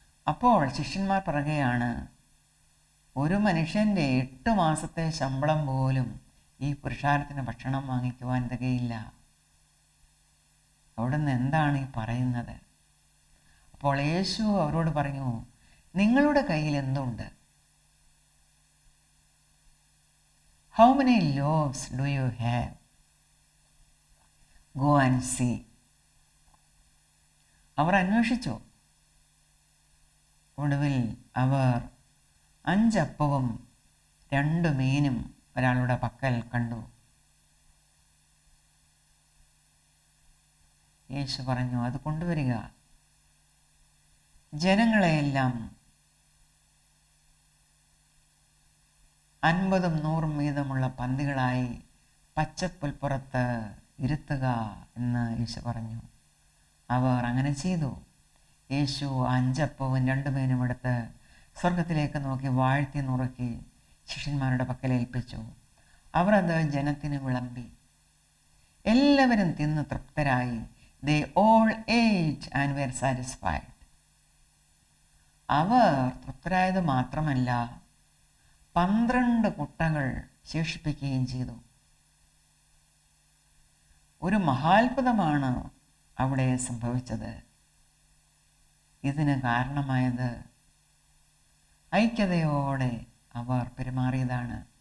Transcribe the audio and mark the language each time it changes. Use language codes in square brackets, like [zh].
[ml] അപ്പോൾ ശിഷ്യന്മാർ പറയുകയാണ്, ഒരു മനുഷ്യൻ്റെ 8 മാസത്തെ ശമ്പളം പോലും ഈ പുരുഷാരത്തിന് ഭക്ഷണം വാങ്ങിക്കുവാൻ തികയില്ല. അവിടുന്ന് എന്താണ് ഈ പറയുന്നത്? അപ്പോൾ യേശു അവരോട് പറഞ്ഞു, നിങ്ങളുടെ കയ്യിൽ എന്തുണ്ട്? [en] How many loaves do you have? Go and see. [ml] അവർ അന്വേഷിച്ചു. ഒടുവിൽ അവർ 5 അപ്പവും 2 മീനും ഒരാളുടെ പക്കൽ കണ്ടു. യേശു പറഞ്ഞു, അത് കൊണ്ടുവരിക. ജനങ്ങളെയെല്ലാം 50ഉം 100ഉം വീതമുള്ള പന്തികളായി പച്ചപ്പുൽപ്പുറത്ത് ഇരുത്തുക എന്ന് യേശു പറഞ്ഞു. അവർ അങ്ങനെ ചെയ്തു. യേശു 5 അപ്പവും 2 മീനും എടുത്ത് സ്വർഗത്തിലേക്ക് നോക്കി വാഴ്ത്തി നുറുക്കി ശിഷ്യന്മാരുടെ പക്കൽ ഏൽപ്പിച്ചു. അവർ അത് ജനത്തിന് വിളമ്പി. എല്ലാവരും തിന്ന് തൃപ്തരായി. [en] They all ate and were satisfied. [ml] അവർ തൃപ്തരായത് മാത്രമല്ല, 12 കുട്ടകൾ ശേഷിപ്പിക്കുകയും ചെയ്തു. ഒരു മഹാത്ഭുതമാണ് അവിടെ സംഭവിച്ചത്. ഇതിന് കാരണമായത് ഐക്യതയോടെ അവർ പെരുമാറിയതാണ്.